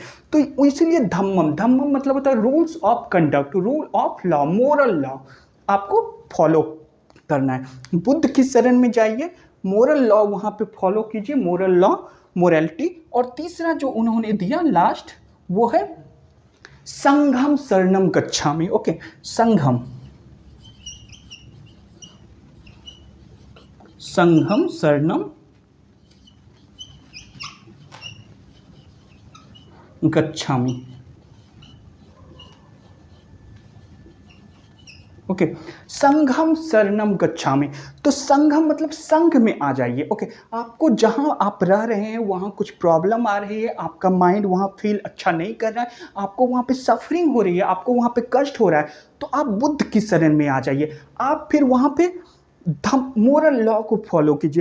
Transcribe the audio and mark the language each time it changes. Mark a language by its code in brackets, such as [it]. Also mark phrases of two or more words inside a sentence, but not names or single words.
[hi] तो इसीलिए धम्मम, धम्मम मतलब होता है [en] rules of conduct, rule of law, moral law [hi] आपको फॉलो करना है। बुद्ध की शरण में जाइए, [en] moral law [hi] वहाँ पे फॉलो कीजिए, [en] moral law, [hi] मोरलिटी। और तीसरा जो उन्होंने दिया लास्ट वो है [pi] संघम शरणम गच्छामि। ओके, संघम, संघम शरणम गच्छामि। ओके, संघम शरणम गच्छामि। [hi] तो संघम मतलब संघ में आ जाइए। ओके, आपको जहां आप रह रहे हैं वहां कुछ प्रॉब्लम आ रही है, आपका माइंड वहां फील अच्छा नहीं कर रहा है, आपको वहां पे सफरिंग हो रही है, आपको वहां पे कष्ट हो रहा है, तो आप बुद्ध की शरण में आ जाइए। आप फिर वहां पे [en] moral law [hi] को फॉलो कीजिए।